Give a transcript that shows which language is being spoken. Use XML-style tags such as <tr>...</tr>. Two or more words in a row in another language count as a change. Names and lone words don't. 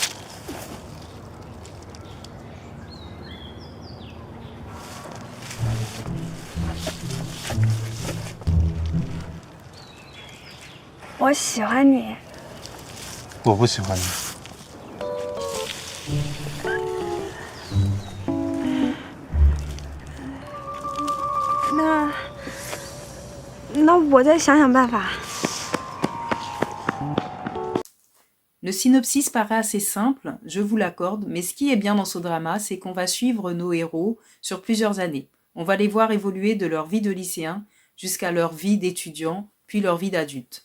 <zh>我喜欢你。我不喜欢你。那我再想想办法。</zh> <fr>Le synopsis paraît assez simple, je vous l'accorde, mais ce qui est bien dans ce drama, c'est qu'on va suivre nos héros sur plusieurs années. On va les voir évoluer de leur vie de lycéen jusqu'à leur vie d'étudiant, puis leur vie d'adulte.</fr>